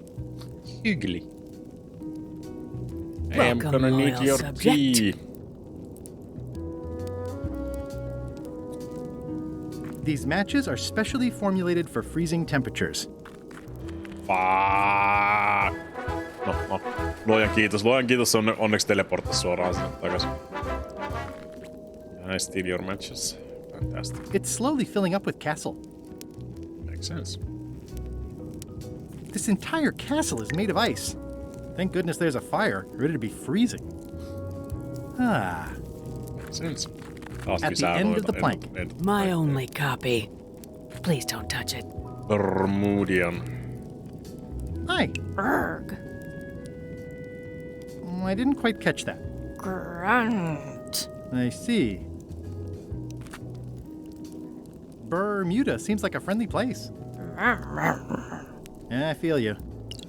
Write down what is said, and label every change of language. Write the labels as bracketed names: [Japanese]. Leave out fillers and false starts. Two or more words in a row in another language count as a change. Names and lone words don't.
[English] Hyggelig. I am Welcome, gonna need loyal your subject. tea. These matches are specially formulated for freezing temperatures. Fuck. No. [Finnish] Luojan kiitos, se onneksi teleporttasi suoraan sinne takaisin. [English] I steal your matches. Fantastic. It's slowly filling up with castle. Makes sense. This entire castle is made of ice. Thank goodness there's a fire, ready to be freezing. Ah, Makes sense. at the end of the plank. My only copy. Please don't touch it. Bermudian. Hi. Urgh. I didn't quite catch that. Grunt. I see. Bermuda seems like a friendly place. Yeah, I feel you.